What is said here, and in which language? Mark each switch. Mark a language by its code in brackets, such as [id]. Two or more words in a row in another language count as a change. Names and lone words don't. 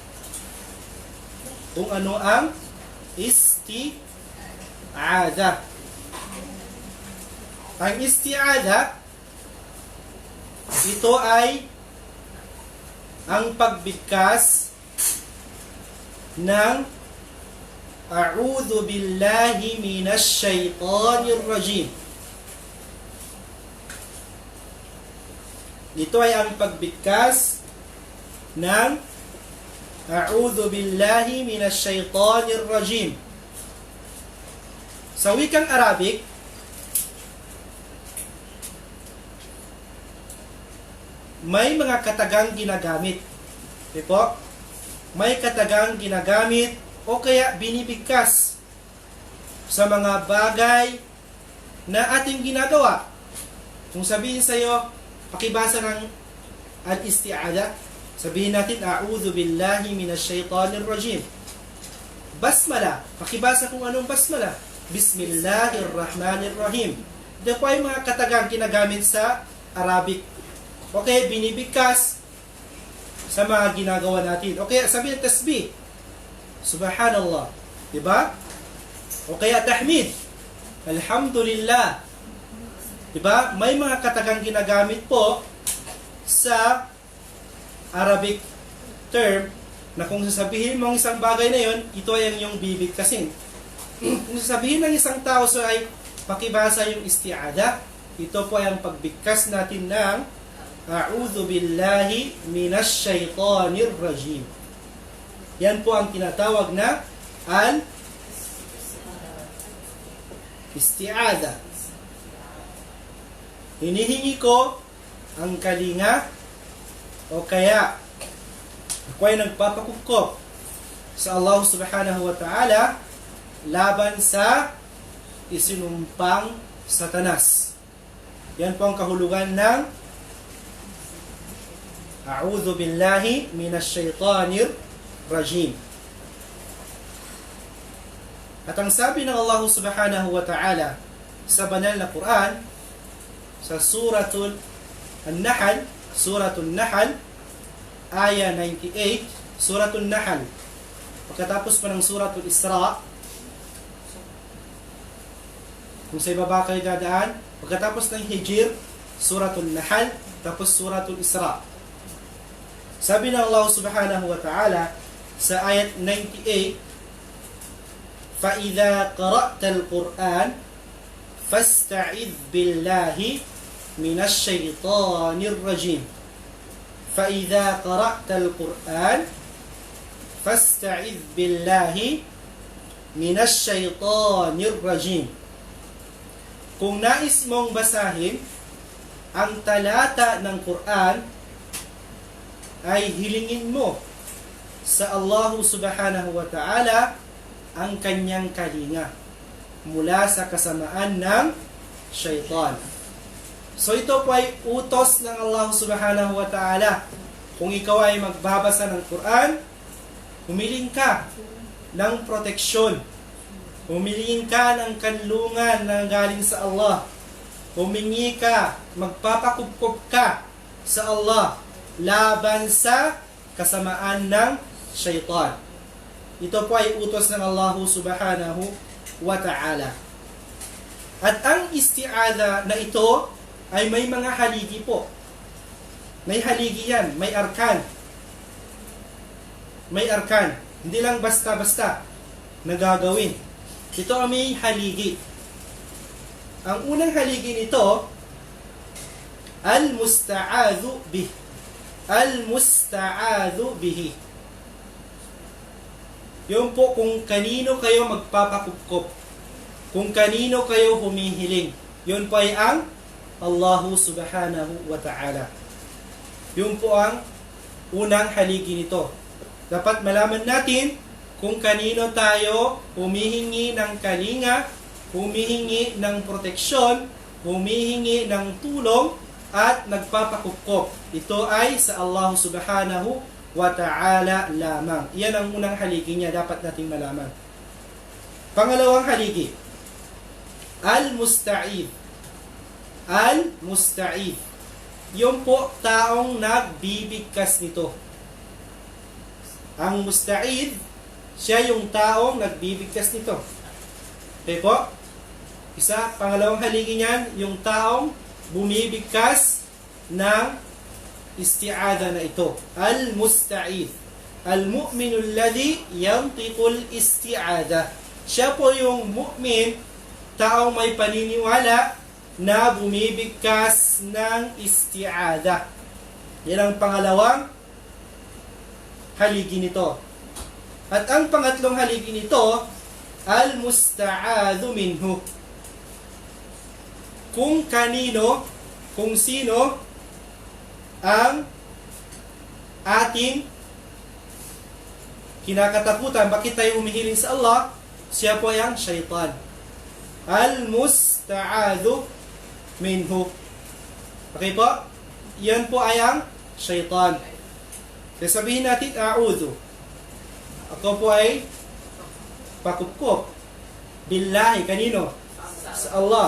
[tl] Kung ano ang isti'adha. Ang isti'adha, ito ay ang pagbigkas ng [ar] أعوذ بالله من الشيطان الرجيم. [tl] Ito ay ang pagbigkas ng [ar] أعوذ بالله من الشيطان الرجيم. [tl] Sa wikang Arabic, may mga katagang ginagamit. Okay po? May katagang ginagamit o kaya binibigkas sa mga bagay na ating ginagawa. Kung sabihin sa iyo, pakibasa ng al-isti'adha, sabihin natin, [ar] أعوذ بالله من الشيطان الرجيم. [tl] Basmala, pakibasa kung anong basmala. Bismillahirrahmanirrahim. Ito po ay mga katagang ginagamit sa Arabic. Okay, binibigkas sa mga ginagawa natin. Okay, sabihin tasbih. Subhanallah. Diba? O kaya tahmid. Alhamdulillah. Diba? May mga katagang ginagamit po sa [en] Arabic term [tl] na kung sasabihin mo ang isang bagay na yon, ito ay ang iyong bibigkasin. Kung sasabihin ng isang tao so ay pakibasa yung isti'adha, ito po ay ang pagbigkas natin ng [ar] أعوذ بالله من الشيطان الرجيم. [tl] Yan po ang tinatawag na al-isti'adha. Hinihingi ko ang kalinga o kaya ako ay nagpapakupkop sa Allah [ar] سبحانه وتعالى [tl] laban sa isinumpang Satanas. Yan po ang kahulugan ng [ar] أعوذ بالله من الشيطان الرجيم. [tl] At ang sabi ng Allah [ar] سبحانه وتعالى [tl] sa banal na Quran sa Suratul Nahl, aya 98, Suratul Nahl, pagkatapos pa ng Suratul Isra, kung sa ibaba kayo dadaan, pagkatapos ng Hijr, Suratul Nahl, tapos Suratul Isra. Sabi ng Allah [ar] سبحانه وتعالى [tl] sa ayat 98, [ar] فَإِذَا قَرَأْتَ الْقُرْآنَ فَاسْتَعِذْ بِاللَّهِ مِنَ الشَّيْطَانِ الرَّجِيمِ فَإِذَا قَرَأْتَ الْقُرْآنَ فَاسْتَعِذْ بِاللَّهِ مِنَ الشَّيْطَانِ الرَّجِيمِ. [tl] Kung nais mong basahin ang talata ng Quran, ay hilingin mo sa Allah [ar] سبحانه وتعالى [tl] ang kanyang kalinga mula sa kasamaan ng syaitan. So ito po ay utos ng Allah [ar] سبحانه وتعالى. [tl] Kung ikaw ay magbabasa ng Quran, humiling ka ng proteksyon. Humiling ka ng kanlungan na galing sa Allah. Humingi ka, magpapakupkop ka sa Allah laban sa kasamaan ng syaitan. Ito po ay utos ng Allah [ar] سبحانه وتعالى. [tl] At ang isti'adha na ito ay may mga haligi po. May haligi yan, may arkan. May arkan. Hindi lang basta-basta na gagawin. Ito ay may haligi. Ang unang haligi nito, [ar] المستعاذ به. المستعاذ به. [tl] Yun po kung kanino kayo magpapakupkop. Kung kanino kayo humihiling. Yun po ay ang Allah [ar] سبحانه وتعالى. [tl] Yun po ang unang haligi nito. Dapat malaman natin kung kanino tayo humihingi ng kalinga, humihingi ng proteksyon, humihingi ng tulong, at nagpapakupkop. Ito ay sa Allah [ar] سبحانه وتعالى [tl] lamang. Iyan ang unang haligi niya, dapat nating malaman. Pangalawang haligi, al-musta'id. Al-musta'id. yung po taong nagbibigkas nito. Ang musta'id, siya yung taong nagbibigkas nito. Okay po? Isa, pangalawang haligi niyan, yung taong bumibigkas ng isti'adha na ito. Al-musta'id. [ar] المؤمن الذي ينطق الاستعاذة. [tl] Siya po yung mu'min, taong may paniniwala na bumibigkas ng isti'adha. Yan ang pangalawang haligi nito. At ang pangatlong haligi nito, [ar] المستعاذ منه. [tl] Kung kanino, kung sino ang ating kinakatakutan, bakit tayo humihiling sa Allah? Siya po ay ang syaitan. [ar] المستعاذ منه. [tl] Okay po? Yan po ay ang syaitan. Kaya sabihin natin, a'udhu. Ako po ay pakupkop. Billahi, kanino? Sa Allah.